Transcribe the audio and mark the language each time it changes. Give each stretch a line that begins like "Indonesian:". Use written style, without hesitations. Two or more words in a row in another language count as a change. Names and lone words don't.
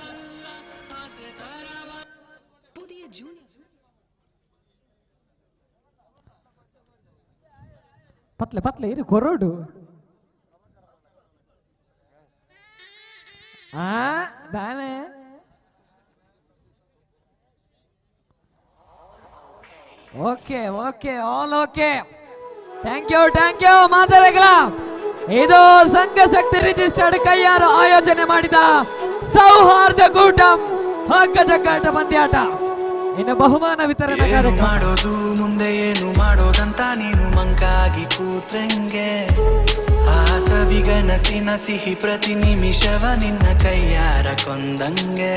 Tulu: ಪತ್ಲೆ ಪತ್ಲೆ ಇರು ಕೊರೋಡು ದಾನೆ ಓಕೆ
English: okay all okay thank you
Kannada: ಮಾತಾಡಗಳ ಇದು ಸಂಘಶಕ್ತಿ ರಿಜಿಸ್ಟರ್ಡ್ ಕೈಯಾರು ಆಯೋಜನೆ ಮಾಡಿದ ಸೌಹಾರ್ದ ಕೂಟಂ ಹಗ್ಗ ಜಗ್ಗಾಟ ಪಂದ್ಯಾಟ ಇನ್ನು ಬಹುಮಾನ ವಿತರಣೆ ಮಾಡೋದು ಮುಂದೆ ಏನು ಮಾಡೋದಂತ ನೀನು ಮಂಕಾಗಿ ಕೂತ್ರಂಗೆ ಆ ಸವಿಗನಸಿನ ಸಿಹಿ ಪ್ರತಿ ನಿಮಿಷವ ನಿನ್ನ ಕೈಯಾರ ಕೊಂದಂಗೆ